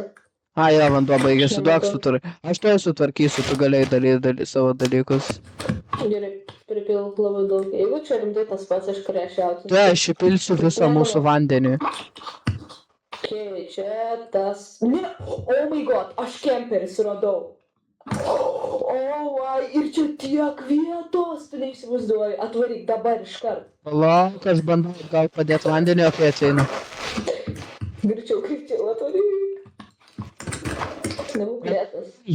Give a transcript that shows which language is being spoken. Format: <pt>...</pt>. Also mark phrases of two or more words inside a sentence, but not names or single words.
<lt>A, jo, vanduo baigėsi, duok sutvarky. Aš to sutvarkysiu, tu galėjai daryti savo dalykus. Gerai, pripilk labai daug. Jeigu čia rimtai tas pats, aš krešiausiu. Tu, aš įpilsiu visą mūsų vandenį. Okay, čia tas... Ne,</lt> <en>oh my god,</en> <lt>aš kemperį suradau. O, ir čia tiek vietos, tu neįsivaizduoji. Atvaryk dabar iškart. Palauk, aš bandau gal padėti vandenį, o kai ateinu. Greičiau, atvaryk. Nebūk lėtas.</lt>